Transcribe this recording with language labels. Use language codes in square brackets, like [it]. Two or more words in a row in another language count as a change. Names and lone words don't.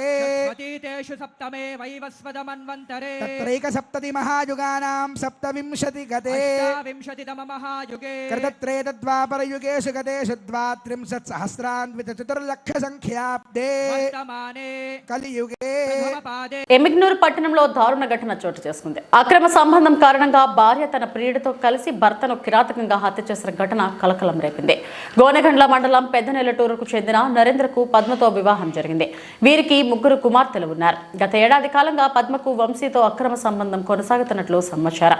[sa] अतीतेषु सप्तमे वैवस्वत सप्तशतमन्वन्तरे तत्रैकसप्तति महायुगानां सप्तविंशति गते अष्टाविंशतितम महायुगे कृतत्रेतद्वापरयुगेषु गतेषु द्वात्रिंशत्सहस्रान्वितचतुर्लक्षसङ्ख्याब्दे वर्तमाने కలియుగే प्रथमपादे [te] ఎమిగ్నూరు పట్టణంలో దారుణ ఘటన చోటు చేసుకుంది. అక్రమ సంబంధం కారణంగా భార్య తన ప్రియుడితో కలిసి భర్తను కిరాతకంగా హత్య చేసిన ఘటన కలకలం రేపింది. గోనెగండ్ల మండలం పెద్దనెల్లటూరుకు చెందిన నరేంద్రకు పద్మతో వివాహం జరిగింది. వీరికి 3 కుమార్తెలు ఉన్నారు. గత ఏడాది కాలంగా పద్మకు వంశీతో అక్రమ సంబంధం కొనసాగుతున్నట్లు సమాచారం.